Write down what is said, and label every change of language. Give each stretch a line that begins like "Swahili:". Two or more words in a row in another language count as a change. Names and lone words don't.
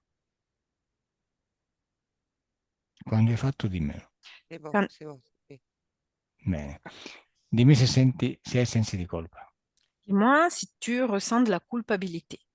Italian: Quando hai fatto, dimmelo.
French: C'est bon, Quand- c'est bon. C'est fait.
Italian: Bene. Dimmi se hai sensi di colpa.
French: Dis-moi si tu ressens de la culpabilité.